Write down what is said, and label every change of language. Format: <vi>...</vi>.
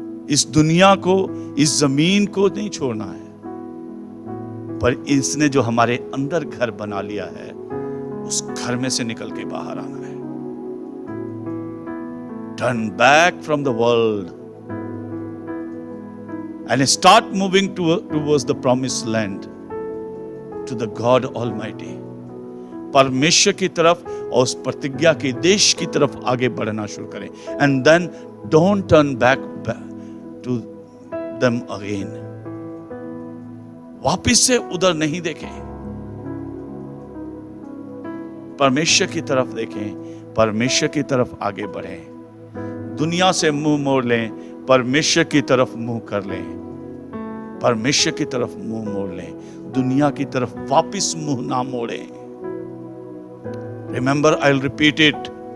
<hi>इस दुनिया को, इस जमीन को नहीं छोड़ना है, पर इसने जो हमारे अंदर घर बना लिया है, उस घर में से निकल के बाहर आना है।</hi> <en>Turn back from the world and start moving towards the promised land, to the God Almighty.</en> <hi>परमेश्वर की तरफ और उस प्रतिज्ञा के देश की तरफ आगे बढ़ना शुरू करें।</hi> <en>And then don't turn back to them again.</en> <hi>वापिस से उधर नहीं देखें, परमेश्वर की तरफ देखें, परमेश्वर की तरफ आगे बढ़ें। दुनिया से मुंह मोड़ लें, परमेश्वर की तरफ मुंह कर लें, परमेश्वर की तरफ मुंह मोड़ लें, दुनिया की तरफ वापिस मुंह ना मोड़ें।</hi> <en>remember, I will repeat it,</en>